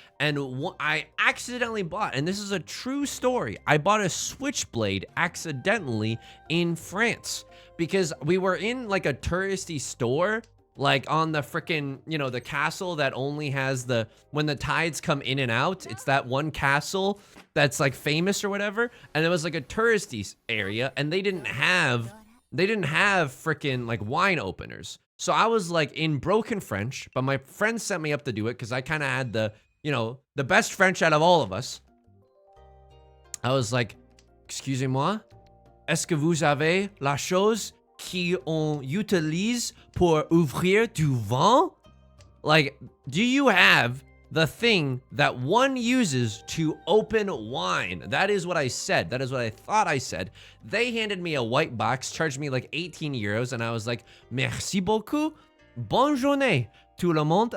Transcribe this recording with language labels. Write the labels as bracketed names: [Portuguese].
[English] And I accidentally bought, and this is a true story, I bought a switchblade accidentally in France because we were in like a touristy store, like on the frickin', you know, the castle that only has the, when the tides come in and out, it's that one castle that's like famous or whatever. And it was like a touristy area, and they didn't have frickin' like wine openers. So I was like in broken French, but my friend sent me up to do it because I kind of had the, you know, the best French out of all of us. I was like, [French] excusez-moi, est-ce que vous avez la chose qui on utilise pour ouvrir du vin? [English] Like, do you have the thing that one uses to open wine? That is what I said. That is what I thought I said. They handed me a white box, charged me like 18 euros, and I was like, [French] merci beaucoup, bonne journée, tout le monde.